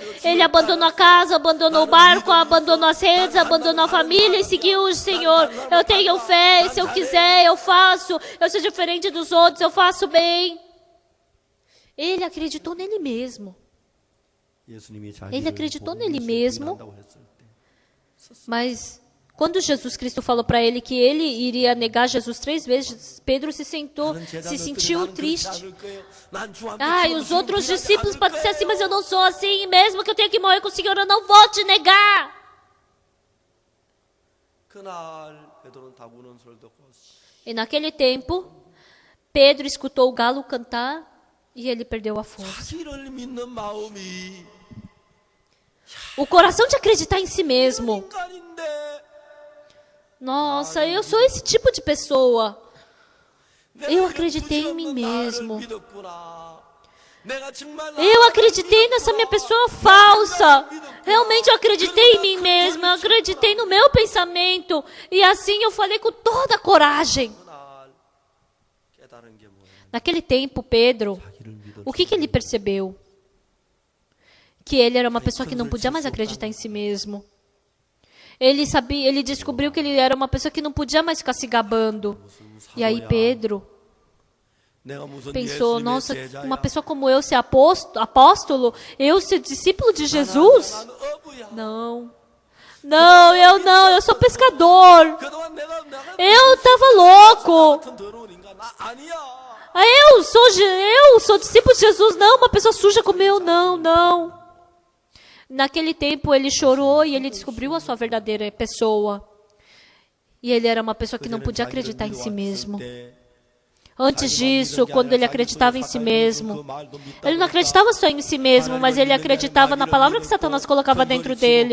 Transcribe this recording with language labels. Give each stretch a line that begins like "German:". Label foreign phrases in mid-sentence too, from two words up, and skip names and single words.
Portuguese: Ele abandonou a casa, abandonou o barco, abandonou as redes, abandonou a família e seguiu o Senhor. Eu tenho fé, se eu quiser, eu faço. Eu sou diferente dos outros, eu faço bem. Ele acreditou nele mesmo.
Korean: 예수님이
Portuguese: Ele
Korean: 자기를
Portuguese: acreditou
Korean: 복음을
Portuguese: nele mesmo.
Korean: 부인한다고 했을 때
Portuguese: Mas quando Jesus Cristo falou para ele que ele iria negar Jesus 3 vezes, Pedro se sentou,
Korean: 다른
Portuguese: se
Korean: 제자들은
Portuguese: sentiu
Korean: 나는 그렇지
Portuguese: triste.
Korean: 않을 거예요. 난 주 앞에
Portuguese: Ah, e
Korean: 죽어도
Portuguese: os
Korean: 주님
Portuguese: outros
Korean: 부인하지
Portuguese: discípulos
Korean: 않을
Portuguese: podem ser assim, mas eu
Korean: 거예요.
Portuguese: não sou assim. Mesmo que eu tenha que morrer com o Senhor, eu não vou te negar.
Korean: 그날 베드로는 닭 우는 소리를 듣고
Portuguese: E naquele tempo, Pedro escutou o galo cantar e ele perdeu a força.
Korean: 자기를 믿는 마음이
Portuguese: O coração de acreditar em si mesmo.
Korean: 인간인데
Portuguese: Nossa, eu sou esse tipo de pessoa.
Korean: 내가
Portuguese: Eu
Korean: 이런
Portuguese: acreditei em mim
Korean: 부질없는 나를
Portuguese: mesmo.
Korean: 믿었구나. 내가 정말
Portuguese: Eu
Korean: 나를
Portuguese: acreditei nessa minha
Korean: 믿었구나.
Portuguese: pessoa falsa.
Korean: 믿었구나.
Portuguese: Realmente eu acreditei em mim mesma. Eu acreditei no meu pensamento. E assim eu falei com toda a coragem.
Korean: 그날 깨달은 게 뭐예요?
Portuguese: Naquele tempo, Pedro,
Korean: 자기를 믿을
Portuguese: o que ele percebeu? Que ele era uma pessoa que não podia mais acreditar em si mesmo. Ele descobriu que ele era uma pessoa que não podia mais ficar se gabando. E aí Pedro
Korean: 내가 무슨
Portuguese: pensou,
Korean: 예수님의
Portuguese: nossa,
Korean: 제자야.
Portuguese: uma pessoa como eu ser apóstolo, eu ser discípulo de Jesus?
Korean: 나는 어부야.
Portuguese: Não, eu sou pescador.
Korean: 그동안 내가
Portuguese: Eu estava louco.
Korean: 같은 더러운 인간 나 아니야.
Portuguese: Ah, eu sou discípulo de Jesus, não, uma pessoa suja como eu, não. Naquele tempo ele chorou e ele descobriu a sua verdadeira pessoa. E ele era uma pessoa que não podia acreditar em si mesmo. Antes disso, quando ele acreditava em si mesmo, ele não acreditava só em si mesmo, mas ele acreditava na palavra que Satanás colocava dentro dele.